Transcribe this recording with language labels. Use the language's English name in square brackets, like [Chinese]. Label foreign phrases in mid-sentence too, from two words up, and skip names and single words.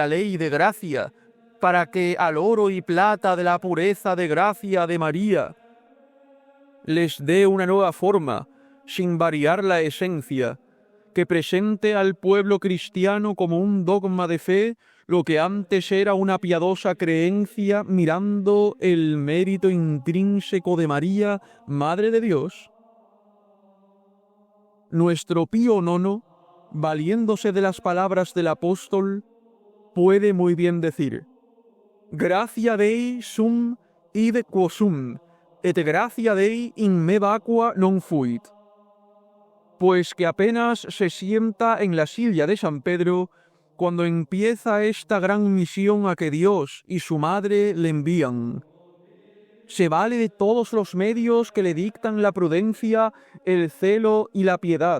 [Spanish] ley de gracia, para que al oro y plata de la pureza de gracia de María les dé una nueva forma, sin variar la esencia, que presente al pueblo cristiano como un dogma de fe lo que antes era una piadosa creencia mirando el mérito intrínseco de María, Madre de Dios? Nuestro Pío IX, valiéndose de las palabras del apóstol, puede muy bien decir: [Latin] Gracia Dei sum id quo sum, et gratia Dei in me vacua non fuit. [Spanish] Pues que apenas se sienta en la silla de San Pedro cuando empieza esta gran misión a que Dios y su Madre le envían. Se vale de todos los medios que le dictan la prudencia, el celo y la piedad.